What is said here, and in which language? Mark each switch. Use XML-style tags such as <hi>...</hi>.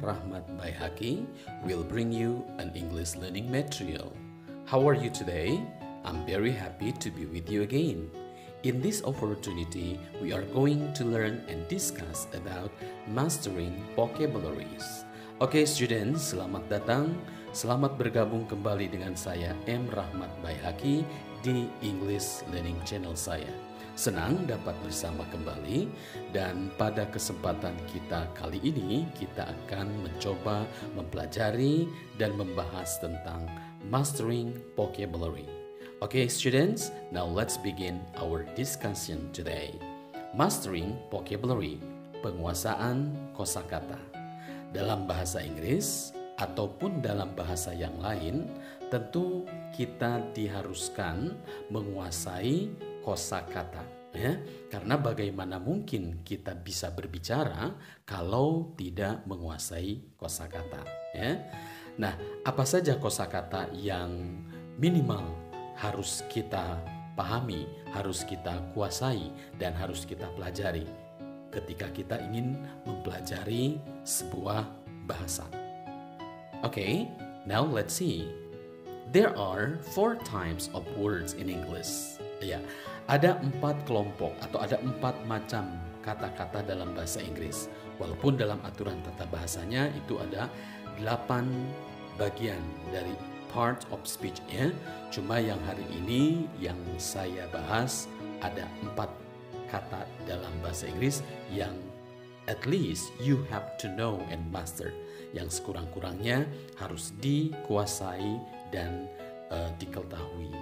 <en>Rahmat Baihaqi will bring you an English learning material. How are you today? I'm very happy to be with you again. In this opportunity, we are going to learn and discuss about mastering vocabularies.</en> <id>Oke students, selamat datang. Selamat bergabung kembali dengan saya M. Rahmat Baihaqi di English Learning Channel saya. Senang dapat bersama kembali dan pada kesempatan kita kali ini kita akan mencoba mempelajari dan membahas tentang mastering vocabulary.</id> <en>Okay students, now let's begin our discussion today. Mastering vocabulary,</en> <id>penguasaan kosakata. Dalam bahasa Inggris ataupun dalam bahasa yang lain, tentu kita diharuskan menguasai kosakata, ya. Karena bagaimana mungkin kita bisa berbicara kalau tidak menguasai kosakata, ya. Nah, apa saja kosakata yang minimal harus kita pahami, harus kita kuasai dan harus kita pelajari ketika kita ingin mempelajari sebuah bahasa.</id> <en>Okay, now let's see. There are 4 types of words in English.</en> <id>Ya, ada 4 kelompok atau ada 4 macam kata-kata dalam bahasa Inggris. Walaupun dalam aturan tata bahasanya itu ada 8 bagian dari part of speech ya. Cuma yang hari ini yang saya bahas ada 4 kata dalam bahasa Inggris yang</id> <en>at least you have to know and master,</en> <id>yang sekurang-kurangnya harus dikuasai dan diketahui.</id>